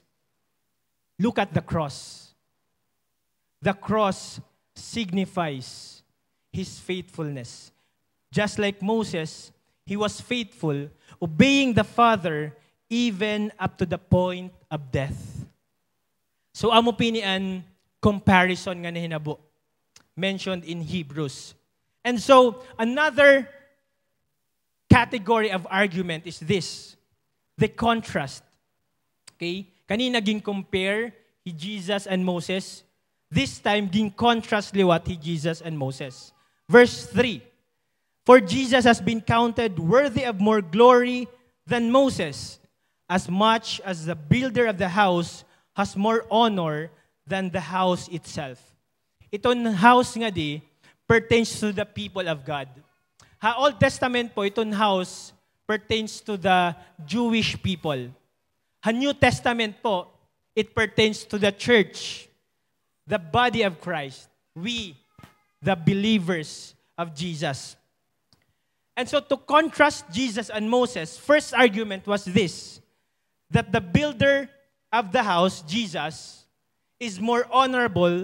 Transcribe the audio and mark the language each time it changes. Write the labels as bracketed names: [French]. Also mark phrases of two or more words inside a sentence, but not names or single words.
[English] Look at the cross. The cross signifies his faithfulness. Just like Moses, he was faithful, obeying the Father even up to the point of death. [Waray] So amo pinian comparison nga nahinabo [English] mentioned in Hebrews. And so another category of argument is this, the contrast. Okay? [Waray] Kanina ging compare he Jesus and Moses. [English] This time [Waray] ging contrast liwat he Jesus and Moses. [English] Verse 3. For Jesus has been counted worthy of more glory than Moses, as much as the builder of the house has more honor than the house itself. [Waray] Itong house nga di [English] pertains to the people of God. Ha Old Testament po, itong house pertains to the Jewish people. Ha New Testament po, it pertains to the church, the body of Christ. We, the believers of Jesus. And so to contrast Jesus and Moses, first argument was this, that the builder of the house, Jesus, is more honorable.